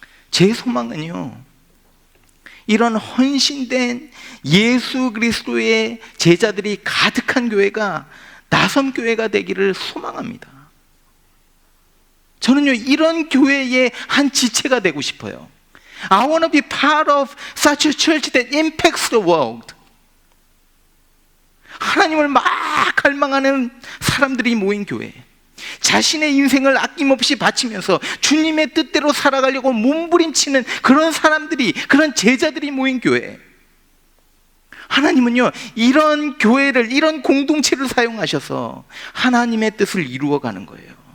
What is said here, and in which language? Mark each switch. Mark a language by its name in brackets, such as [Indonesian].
[Korean] 제 소망은요, 이런 헌신된 예수 그리스도의 제자들이 가득한 교회가 나섬교회가 되기를 소망합니다. 저는요, 이런 교회의 한 지체가 되고 싶어요. [English] I want to be part of such a church that impacts the world. [Korean] 하나님을 막 갈망하는 사람들이 모인 교회, 자신의 인생을 아낌없이 바치면서 주님의 뜻대로 살아가려고 몸부림치는 그런 사람들이, 그런 제자들이 모인 교회. 하나님은요, 이런 교회를, 이런 공동체를 사용하셔서 하나님의 뜻을 이루어가는 거예요.